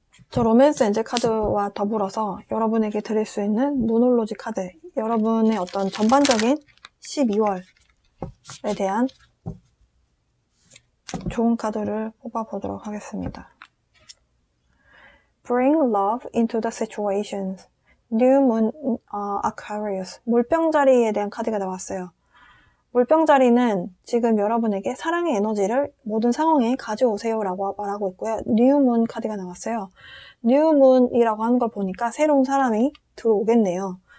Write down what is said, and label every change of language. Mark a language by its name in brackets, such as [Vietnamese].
[Korean] 저 로맨스 엔젤 카드와 더불어서 여러분에게 드릴 수 있는 무놀로지 카드, 여러분의 어떤 전반적인 12월에 대한 좋은 카드를 뽑아보도록 하겠습니다. [English] Bring love into the situations. New Moon Aquarius. [Korean] 물병자리에 대한 카드가 나왔어요. 물병자리는 지금 여러분에게 사랑의 에너지를 모든 상황에 가져오세요 라고 말하고 있고요. New Moon 카드가 나왔어요. New Moon이라고 하는 걸 보니까 새로운 사람이 들어오겠네요.